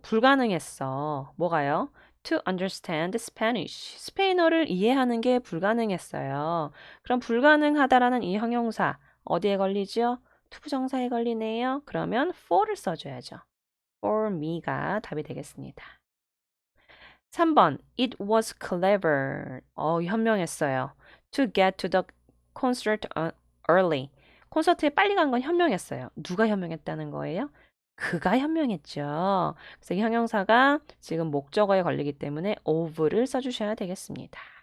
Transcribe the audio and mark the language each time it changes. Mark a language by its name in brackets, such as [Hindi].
[Korean] 불가능했어. 뭐가요? [English] To understand Spanish. [Korean] 스페인어를 이해하는 게 불가능했어요. 그럼 불가능하다라는 이 형용사 어디에 걸리죠? 투부정사에 걸리네요. 그러면 for를 써줘야죠. [English] For me [Korean] 가 답이 되겠습니다. 3번. [English] It was clever. [Korean] 현명했어요. [English] To get to the concert early. [Korean] 콘서트에 빨리 간 건 현명했어요. 누가 현명했다는 거예요? 그가 현명했죠. 그래서 이 형용사가 지금 목적어에 걸리기 때문에 of를 써주셔야 되겠습니다.